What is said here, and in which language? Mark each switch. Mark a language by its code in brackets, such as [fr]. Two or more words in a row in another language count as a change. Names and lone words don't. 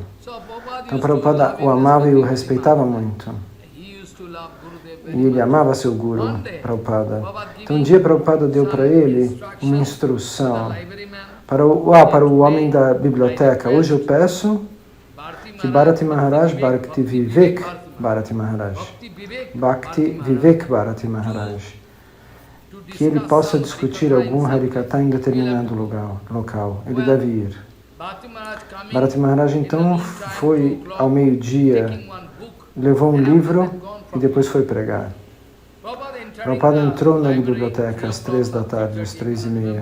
[pt] Então, Prabhupada o amava e o respeitava muito. E ele amava seu Guru, Prabhupada. Então, um dia Prabhupada deu para ele uma instrução para o homem da biblioteca. Hoje eu peço que Bharati Maharaj, Bhakti Vivek Bharati Maharaj, Bhakti Vivek Bharati Maharaj, que ele possa discutir algum Harikatha em determinado local. Ele deve ir. Bharati Maharaj então foi ao meio-dia, levou um livro e depois foi pregar. Prabhupada entrou na biblioteca às 3 da tarde, às 3:30.